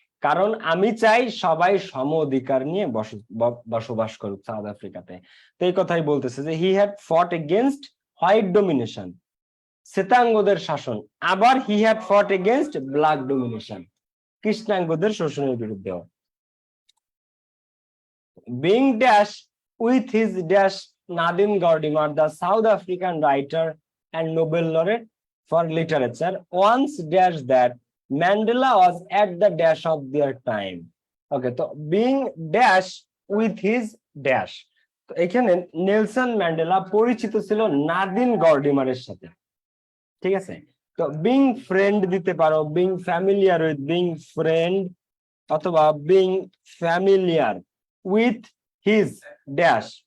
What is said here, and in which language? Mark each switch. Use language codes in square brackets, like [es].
[bn] কারণ আমি চাই সবাই সম অধিকার নিয়ে বসবাস করুক সাউথ আফ্রিকাতে। তো এই কথাই বলতেছে যে [en] he had fought against white domination, [bn] শ্বেতাঙ্গদের শাসন। [en] আবার he had fought against black domination, [bn] কৃষ্ণাঙ্গদের শোষণের বিরুদ্ধেও। [en] Being dash with his dash Nadine Gordimer, the South African writer and Nobel laureate for literature, once dash that Mandela was at the dash of their time. Okay, so being dash with his dash, [bn] তো এখানে Nelson Mandela পরিচিত ছিল নাদিন গর্ডিমারের সাথে, ঠিক আছে? [en] তো being friend [bn] দিতে পারো, [en] Being familiar with, being friend অথবা being familiar with his dash.